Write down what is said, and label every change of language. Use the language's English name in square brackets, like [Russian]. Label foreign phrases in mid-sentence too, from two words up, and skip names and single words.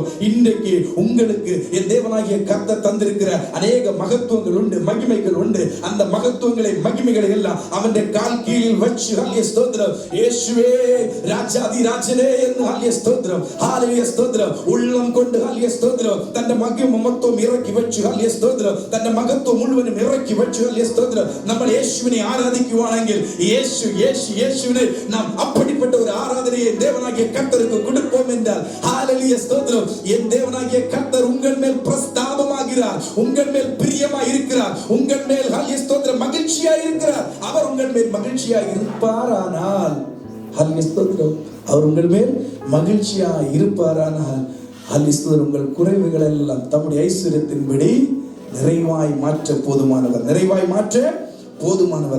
[Tamil] இன்றைக்கு உங்களுக்கு என் தேவனாகிய கர்த்தர் தந்திருக்கிற அநேக மகத்துவங்கள் உண்டு, மகிமைகள் உண்டு. அந்த மகத்துவங்களை மகிமைகளை எல்லாம் அவனுடைய கால் கீழில் வச்சு ஹல்லேலூயா இயேசுவே ராஜாதி ராஜனே என்று ஹல்லேலூயா உள்ளம் கொண்டு ஹல்லேலூயா தன்னுடைய மகிமை மொத்தம் [Malayalam] ഇറക്കി വെച്ചു. ഹല്ലേലൂയ സ്തോത്രം. തന്റെ മഹത്വം മുഴുവനും ഇറക്കി വെച്ചു. ഹല്ലേലൂയ സ്തോത്രം. നമ്മൾ യേശുവിനെ ആരാധിക്കുവാണെങ്കിൽ യേശുവിനെ നാം [Tamil] அப்படிப்பட்ட ஒரு ஆராதனையை தேவனாகிய கர்த்தருக்கு கொடுப்போம் என்றால் ஹalleluya ஸ்தோத்திரம். என் தேவனாகிய கர்த்தர் உங்கள் மேல் பிரஸ்தாபமாகிறார், உங்கள் மேல் பிரியமாய் இருக்கிறார், உங்கள் மேல் ஹல்லேலூயா ஸ்தோத்திரம் மகிழ்ச்சியாய் இருக்கிறார். அவர் உங்கள் மேல் மகிழ்ச்சியாய் இருப்பாரானால் ஹல்லேலூயா ஸ்தோத்திரம், அவர் உங்கள் மேல் மகிழ்ச்சியாய் இருப்பாரானால் ஹல்லேலூயா ஸ்தோத்திரம், உங்கள் குறைவுகள் எல்லாம் தம்முடைய ஐஸ்வரியத்தின்படி நிறைவாய் மாற்ற போதுமானவர், நிறைவாய் மாற்ற போதுமானவர்.